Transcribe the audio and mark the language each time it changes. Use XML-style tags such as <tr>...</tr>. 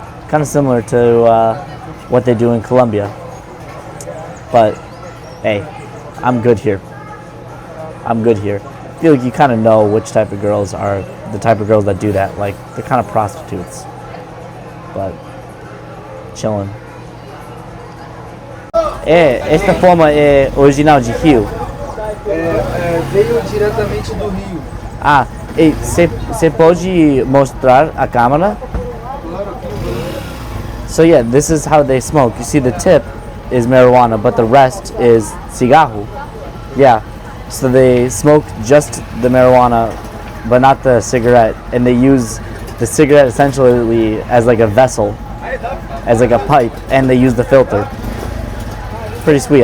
<en>Kind of similar to what they do in Colombia. But hey, I'm good here. I'm good here. I feel like you kind of know which type of girls are the type of girls that do that. Like, they're kind of prostitutes. But chilling.</en> <pt>Esta forma é original de Rio? Veio diretamente do Rio. Ah, você pode mostrar a câmera?</pt> <en>So yeah, this is how they smoke. You see the tip is marijuana, but the rest is cigarro. Yeah, so they smoke just the marijuana, but not the cigarette, and they use the cigarette essentially as like a vessel, as like a pipe, and they use the filter. Pretty sweet.</en>